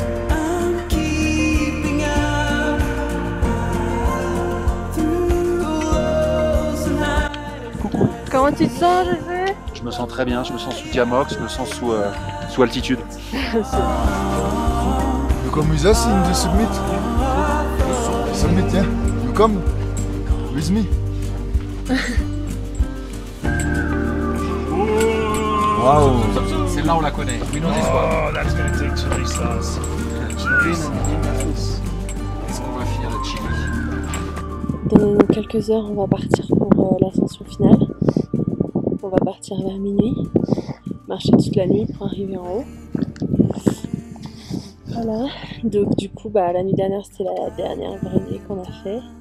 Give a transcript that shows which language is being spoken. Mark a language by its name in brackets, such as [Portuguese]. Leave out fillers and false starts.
[English] I'm keeping up through lows and highs. [French] Comment tu te sens, José? Je me sens très bien, je me sens sous Diamox, je me sens sous altitude. [English] You come with us in the summit? Summit, yeah? You come with me? Wow! [French] Celle-là on la connaît, [English] we know this one. Oh, that's going to take 2 stars. [French] Est-ce qu'on va finir le chili? Dans quelques heures, on va partir pour l'ascension finale. On va partir vers minuit, marcher toute la nuit pour arriver en haut. Voilà, donc du coup, la nuit dernière, c'était la dernière vraie nuit qu'on a fait.